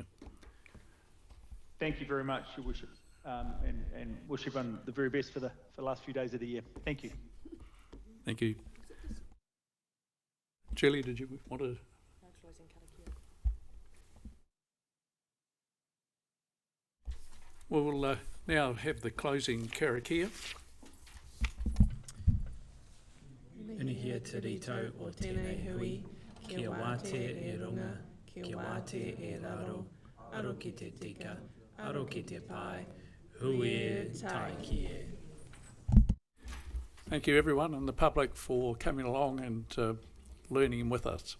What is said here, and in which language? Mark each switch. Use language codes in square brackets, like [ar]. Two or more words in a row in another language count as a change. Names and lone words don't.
[en] Thank you very much, your worship, and wish everyone the very best for the last few days of the year. Thank you. Thank you. Julie, did you want to? We'll now have the closing karakia. [mi] Unihia te rito o tēnei hui, kia wate e runga, kia wate e raro, aro ki te tika, aro ki te pai, hui e tai ki e. [en] Thank you everyone and the public for coming along and learning with us.